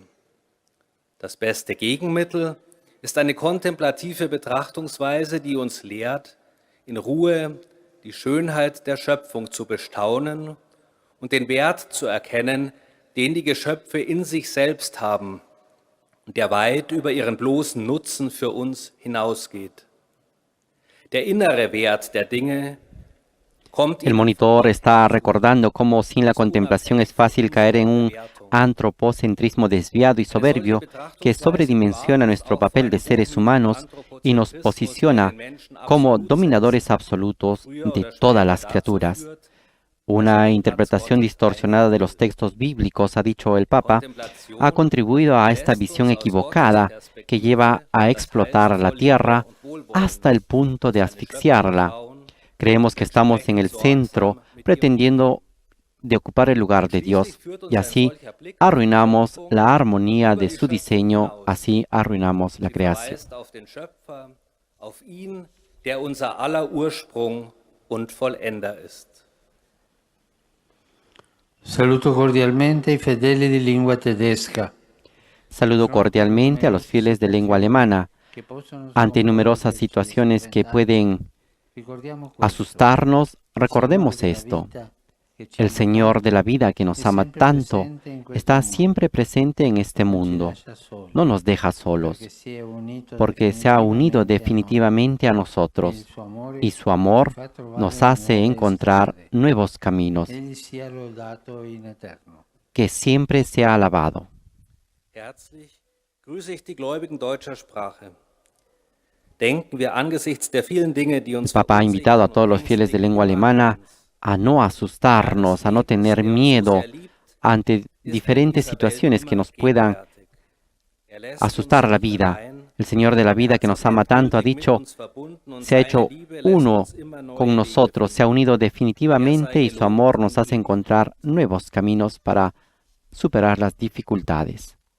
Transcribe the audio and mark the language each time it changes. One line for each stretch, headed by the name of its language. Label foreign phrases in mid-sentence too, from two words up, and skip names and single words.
German: Das beste Gegenmittel ist eine kontemplative Betrachtungsweise, die uns lehrt, in Ruhe die Schönheit der Schöpfung zu bestaunen und den Wert zu erkennen, den die Geschöpfe in sich selbst haben und der weit über ihren bloßen Nutzen für uns hinausgeht. Der innere Wert der Dinge kommt
Spanish: El monitor está recordando cómo sin la contemplación es fácil caer en un antropocentrismo desviado y soberbio que sobredimensiona nuestro papel de seres humanos y nos posiciona como dominadores absolutos de todas las criaturas. Una interpretación distorsionada de los textos bíblicos, ha dicho el Papa, ha contribuido a esta visión equivocada que lleva a explotar la tierra hasta el punto de asfixiarla. Creemos que estamos en el centro, pretendiendo de ocupar el lugar de Dios, y así arruinamos la armonía de su diseño, así arruinamos la creación.
German: Auf ihn, der unser aller Ursprung und Vollender ist.
Italian: Saluto cordialmente i fedeli di lingua tedesca.
Spanish: Saludo cordialmente a los fieles de lengua alemana. Ante numerosas situaciones que pueden asustarnos, recordemos esto. El Señor de la vida que nos ama tanto está siempre presente en este mundo. No nos deja solos, porque se ha unido definitivamente a nosotros y su amor nos hace encontrar nuevos caminos. Que siempre sea alabado.
German: Herzlich grüße ich die Gläubigen deutscher Sprache. Denken wir angesichts der vielen Dinge, die
Spanish: El
German: uns
Spanish: Papa ha invitado a todos los fieles de lengua alemana a no asustarnos, a no tener miedo ante diferentes situaciones que nos puedan asustar la vida. El Señor de la vida, que nos ama tanto, ha dicho, se ha hecho uno con nosotros, se ha unido definitivamente y su amor nos hace encontrar nuevos caminos para superar las dificultades.